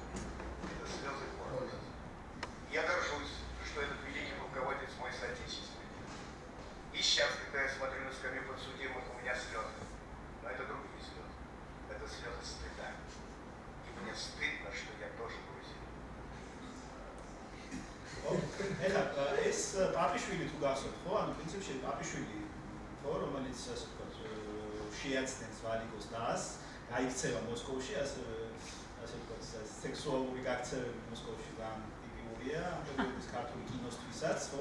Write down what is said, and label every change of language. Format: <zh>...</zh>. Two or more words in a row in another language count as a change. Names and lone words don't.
<ru>Это слезы гордости. Я горжусь, что этот великий полководец мой соотечественник. И сейчас, когда я смотрю на скамью подсудимых, у меня слезы. Но это другие слезы. Это слезы стыда. И мне стыдно, что я тоже грузин.</ru> <ka>ეხლა ეს პაპიშვილი თუ გახსოვთ, ხო? ანუ პრინციპში პაპიშვილი ხო, რომელიც ასე ვთქვათ, შეაცდენს ვალიკოს დას, გაიქცევა მოსკოვში, ასე ვთქვათ, სექსუალური გაქცევები მოსკოვში ძალიან ტიპიურია, ამ პერიოდის ქართული კინოსთვისაც, ხო?</ka>